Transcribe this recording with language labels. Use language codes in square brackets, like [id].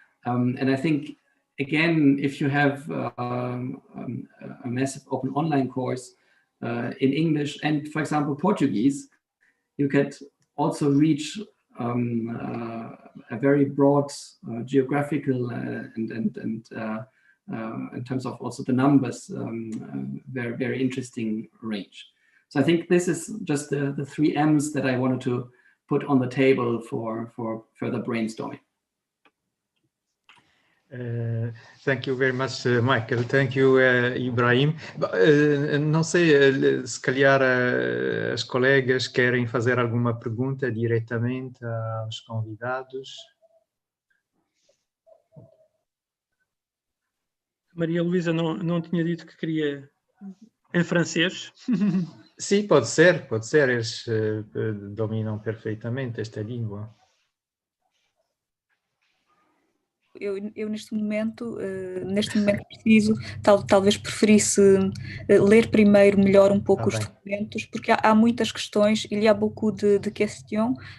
[en] And I think, again, if you have a massive open online course in English and, for example, Portuguese, you could also reach a very broad geographical and in terms of also the numbers, very, very interesting range. So I think this is just the three M's that I wanted to put on the table for further brainstorming. Thank you very much, Michael. Thank you, Ibrahim. [pt] Não sei, se calhar as colegas querem fazer alguma pergunta diretamente aos convidados. Maria Luísa não tinha dito que queria em francês? Sim, pode ser, eles dominam perfeitamente esta língua. Eu neste momento preciso, talvez preferisse ler primeiro melhor um pouco os documentos, porque há muitas questões, [fr] il y a beaucoup de questions